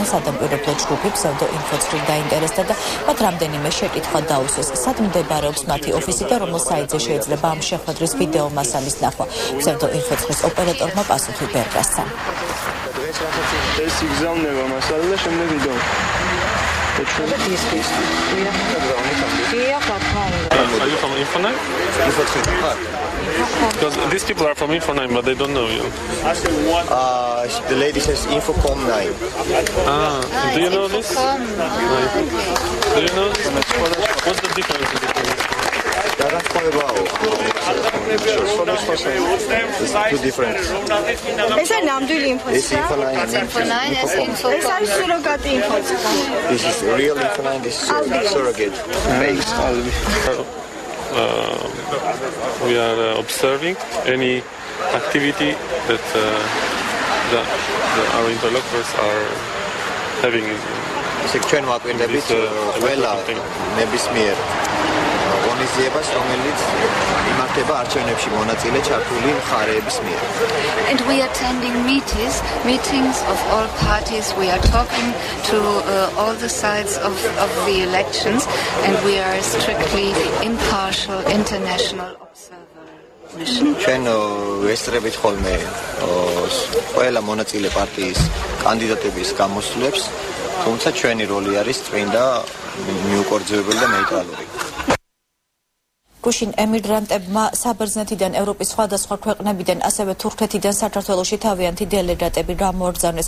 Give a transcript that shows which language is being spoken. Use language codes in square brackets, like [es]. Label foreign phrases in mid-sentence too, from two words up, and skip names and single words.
[ka] საადამკვირვებლო ჯგუფი ფსევდოინფოცხრით დაინტერესდა და მათ რამდენიმე შეკითხვა დაუსვეს. სად მდებარეობს მათი ოფისი და რომელ საიტზე შეიძლება ამ შეხვედრის ვიდეო მასალის ნახვა. ფსევდოინფოცხრის ოპერატორმა პასუხი ვერ გასცა. ეს იგზავნება მასალა და შემდეგ ვიდეო. [en] Are you from Infonine? Because these people are from Infonine, but they don't know you. The lady says Infocom 9. Do you know this? Do you know this? What's the difference between this? It's too different. [ka] ეს არის ნამდვილი ინფოცხრა. ეს არის სუროგატი ინფოცხრა. [en] This is real Infonine, this is surrogate. We are observing any activity that our interlocutors are having. [ka] Ჩვენ ვაკვირდებით ყველა ნებისმიერ ღონისძიებას, რომელიც იმართება არჩევნებში მონაწილე ჩართული მხარეების მიერ. [en] And we are attending meetings of all parties. We are talking to all the sides of the elections, and we are a strictly impartial international observer mission. [ka] ჩვენ ვესწრებით ხოლმე ყველა მონაწილე პარტიის კანდიდატების გამოსვლებს, თუმცა ჩვენი როლი არის წმინდა, მიუკერძოებელი და ნეიტრალური. გუშინ ემიგრანტებმა საბერძნეთიდან ევროპის სხვადასხვა ქვეყნებიდან ასევე თურქეთიდან საქართველოში თავიანთი დელეგატები გამოაგზავნეს.